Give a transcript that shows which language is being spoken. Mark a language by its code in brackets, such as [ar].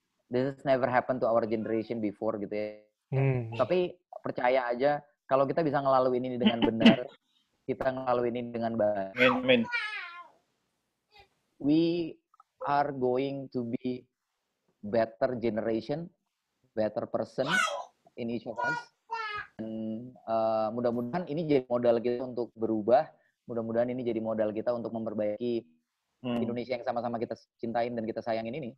[en] This has never happened to our generation before [id] gitu ya. Tapi percaya aja kalau kita bisa ngelaluin ini dengan benar, kita ngelaluin ini dengan baik, amin. [en] we are going to be better generation, better person in each of us. [id] Dan mudah-mudahan ini jadi modal kita untuk berubah. Mudah-mudahan ini jadi modal kita untuk memperbaiki Indonesia yang sama-sama kita cintain dan kita sayangin ini.